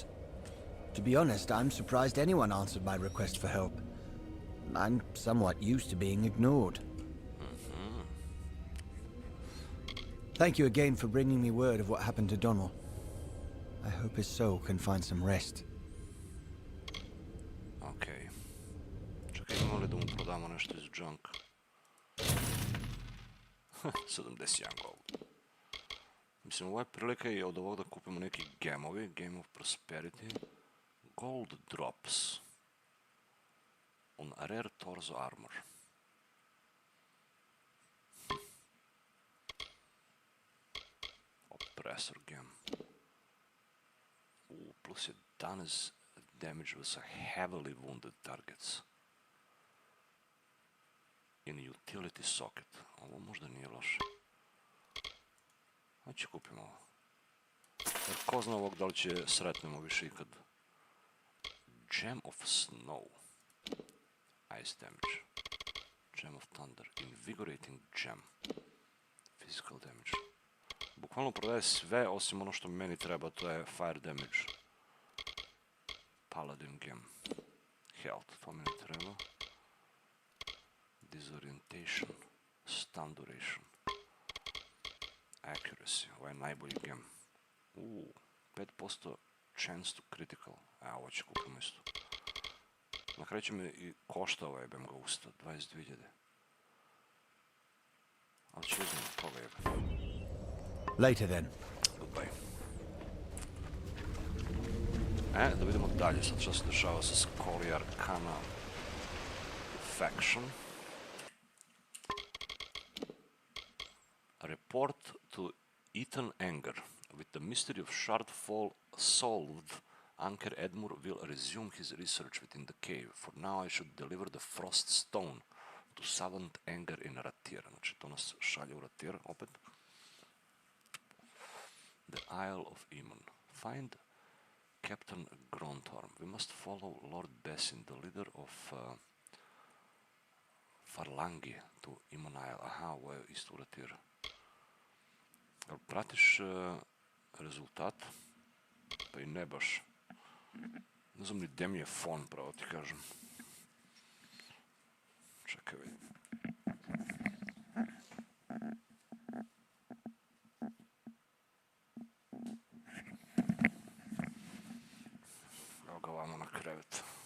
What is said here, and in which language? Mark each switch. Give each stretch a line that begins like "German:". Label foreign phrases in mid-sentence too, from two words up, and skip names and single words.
English: To be honest, I'm surprised anyone answered my request for help. I'm somewhat used to being ignored. Thank you again for bringing me word of what happened to Donald. I hope his soul can find some rest.
Serbian: Okej. Čekaj, imamo li da mu prodamo nešto iz junk?
English: 71 gold.
Serbian: Mislim, ovo je prilika i od ovog da kupimo neki gemovi.
English: Game of Prosperity. Gold drops. On rare torso armor. Oppressor gem. Plus 11 damage with heavily wounded targets. In utility socket.
Serbian: Ovo možda nije loše. Hajde kupimo ovo. Jer ko zna ovog da li će sretnemo više ikad.
English: Gem of Snow. Ice damage. Gem of Thunder. Invigorating gem. Physical damage.
Serbian: Bukvalno prodaje sve osim ono što meni treba, to je
English: fire damage. Paladin gem. Health,
Serbian: to mi ne treba.
English: Disorientation. Stun duration. Accuracy,
Serbian: ovo je najbolji gem.
English: 5% chance to critical.
Serbian: Ovo će kupimo isto. Na kraju će me i košta jebem ga usta, 22.000. Ali ću uzmem toga jebem.
English: Later then. Goodbye.
Serbian: Da vidimo dalje sad što se dešava sa Skoliar Kana Faction.
English: Report to Ethan Anger. With the mystery of Shardfall solved, Anker Edmure will resume his research within the cave. For now I should deliver the Frost Stone to Savant Anger in Ratir.
Serbian: Znači to nas šalje u Ratir opet.
English: The Isle of Iman. Find Captain Grontorm. We must follow Lord Bessin, the leader of Farlangi, to Iman Isle.
Serbian: Aha, ovo je isto u Ratir. Jel pratiš rezultat? Pa i ne baš. Ne znam ni gde mi je fon, pravo ti kažem. Čekaj vidi. Evo ga vamo na krevet.